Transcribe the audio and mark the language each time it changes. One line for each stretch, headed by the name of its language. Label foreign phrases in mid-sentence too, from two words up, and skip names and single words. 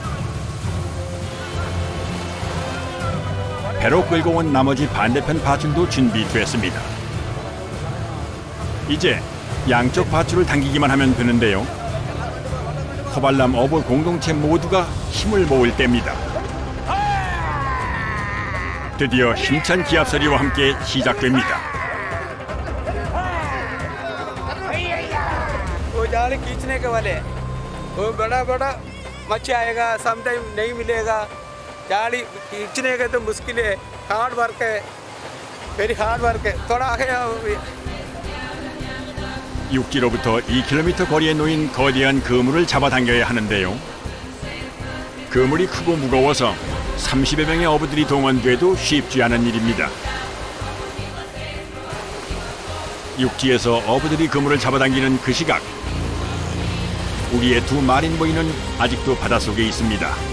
Korean: 배로 끌고 온 나머지 반대편 밧줄도 준비됐습니다. 이제 양쪽 밧줄을 당기기만 하면 되는데요. 코발람 어부 공동체 모두가 힘을 모을 때입니다. 드디어 힘찬 기합 소리와 함께 시작됩니다.
Hindi: वो जाल खींचने के वाले, वो बड़ा बड़ा मच्छी आएगा, समटाइम नहीं मिलेगा। जाली खींचने का तो मुश्किल है,
English: hard work
Hindi: है,
English: very hard work
Hindi: है। थोड़ा आगे
Korean: 육지로부터 2km 거리에 놓인 거대한 그물을 잡아당겨야 하는데요. 그물이 크고 무거워서 30여 명의 어부들이 동원돼도 쉽지 않은 일입니다. 육지에서 어부들이 그물을 잡아당기는 그 시각, 우리의 두 마린보이는 아직도 바닷속에 있습니다.